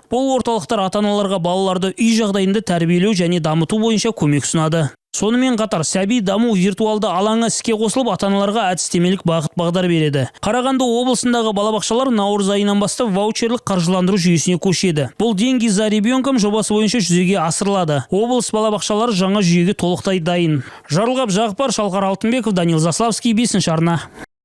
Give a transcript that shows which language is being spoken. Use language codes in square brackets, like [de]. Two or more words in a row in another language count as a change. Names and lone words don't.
[kk] Бұл орталықтар ата-аналарға балаларды үй жағдайында тәрбиелеу және дамыту бойынша көмек ұсынады. Сонымен қатар сәби даму виртуалды алаңы іске қосылып, ата-аналарға әдістемелік бағыт-бағдар береді. Қарағанды облысындағы балабақшалар наурыз айынан бастап ваучерлік қаржыландыру жүйесіне көшеді. Бұл деньги за ребенком жобасы бойынша жүзеге асырылады. Облыс балабақшалары жаңа жүйеге толықтай дайын. Жарылғап Жағыпар, Шалқар Алтынбеков, Данил Заславский, 5-ші арна.